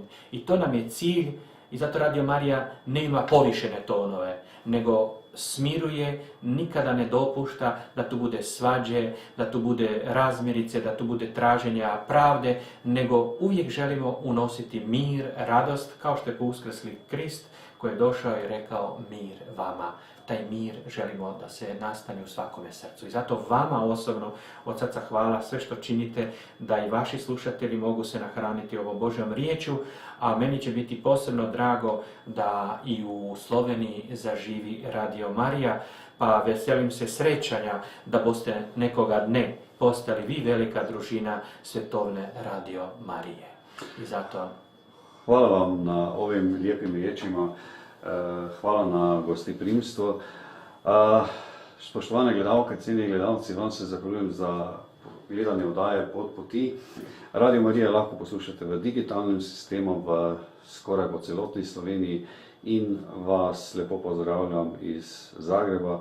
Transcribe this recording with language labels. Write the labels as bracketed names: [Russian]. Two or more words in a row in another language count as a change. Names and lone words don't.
[Croatian] I to nam je cilj i zato Radio Marija nema povišene tonove, nego smiruje, nikada ne dopušta da tu bude svađe, da tu bude razmirice, da tu bude traženja pravde, nego uvijek želimo unositi mir, radost, kao što je po uskrsli Krist koji je došao i rekao mir vama. Taj mir želimo da se nastane u svakome srcu. I zato vama osobno od srca hvala sve što činite, da i vaši slušatelji mogu se nahraniti ovom Božjom riječu, a meni će biti posebno drago da i u Sloveniji zaživi Radio Marija, pa veselim se srećanja [Slovenian] da boste nekoga dne postali vi velika družina svetovne [Croatian] Radio Marije. I zato... Hvala vam na ovim lijepim riječima, hvala na gostoprimstvo. [Slovenian] Spoštovane gledalke, cenjeni gledalci, vam se zahvaljujem za gledanje oddaje Pot poti. Radio Marija lahko poslušate v digitalnem sistemu v skoraj po celotni Sloveniji in vas lepo pozdravljam iz Zagreba.